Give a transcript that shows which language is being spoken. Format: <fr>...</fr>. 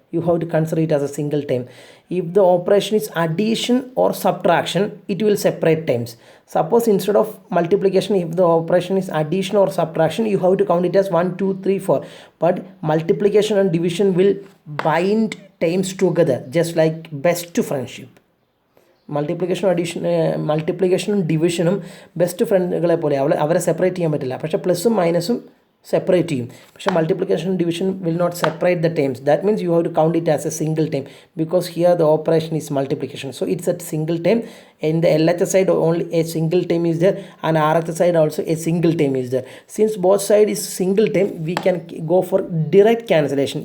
<en>You have to consider it as a single term. If the operation is addition or subtraction, it will separate terms. Suppose instead of multiplication, if the operation is addition or subtraction, you have to count it as 1 2 3 4. But multiplication and division will bind terms together, just like best friendship.</en> <ml>മൾട്ടിപ്ലിക്കേഷനും ഡിവിഷനും best ഫ്രണ്ടുകളെ പോലെ അവരെ separate ചെയ്യാൻ പറ്റില്ല. പക്ഷേ പ്ലസും മൈനസും separate ചെയ്യും. പക്ഷേ</ml> <en>Multiplication division will not separate the terms. That means you have to count it as a single term, because here the operation is multiplication. So it's a single term. In the LHS side only a single term is there, and RHS side also a single term is there. Since both side is single term, we can go for direct cancellation.</en>